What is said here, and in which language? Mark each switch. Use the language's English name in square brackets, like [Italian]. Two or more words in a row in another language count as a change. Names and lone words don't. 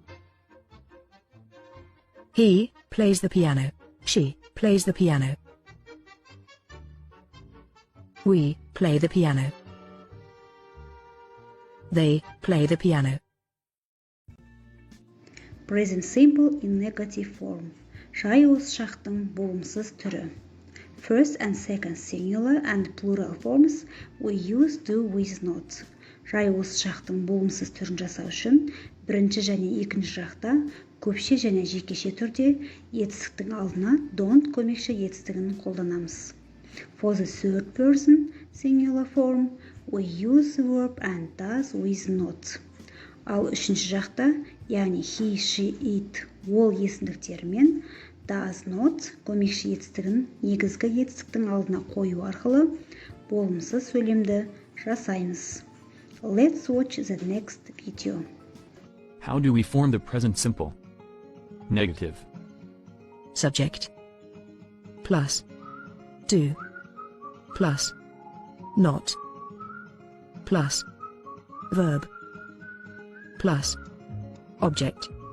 [English] He plays the piano. She plays the piano. We play the piano. They play the piano. Present simple in negative form. [Kazakh] Жай осы шақтың болымсыз түрі. [English] First and second singular and plural forms we use do with not. [Kazakh] Жай осы шақтың болымсыз түрін жасау үшін бірінші және екінші жақта көпше және жекеше түрде етістіктің алдына don't көмекші етістігін қолданамыз. [English] For the third person singular form we use the verb and does with not. [Kazakh] Ал үшінші жақта, яғни [English] he, she, it, [Kazakh] ол есімдіктерімен [English] does not [Kazakh] көмекші етістігін негізгі етістіктің алдына қою арқылы болымсыз сөйлемді жасаймыз. [English] Let's watch the next video. How do we form the present simple? Negative. Subject plus do plus not plus verb plus object.